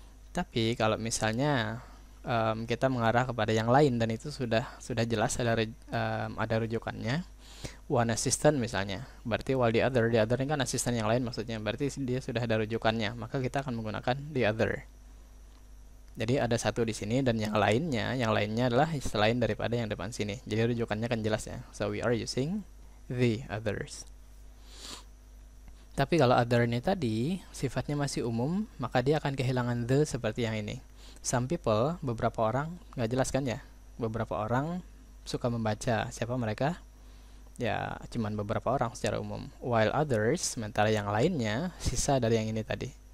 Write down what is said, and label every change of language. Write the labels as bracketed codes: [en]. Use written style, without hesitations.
[id] Tapi kalau misalnya kita mengarah kepada yang lain dan itu sudah jelas ada rujukannya, one assistant misalnya, berarti while the other ini kan asisten yang lain maksudnya, berarti dia sudah ada rujukannya, maka kita akan menggunakan the other. Jadi ada satu di sini dan yang lainnya adalah selain daripada yang depan sini. Jadi rujukannya kan jelas ya. [en] So we are using the others. [id] Tapi kalau other ini tadi sifatnya masih umum, maka dia akan kehilangan the seperti yang ini. Some people, beberapa orang, nggak jelas kan ya? Beberapa orang suka membaca. Siapa mereka? Ya, cuman beberapa orang secara umum. While others, sementara yang lainnya sisa dari yang ini tadi.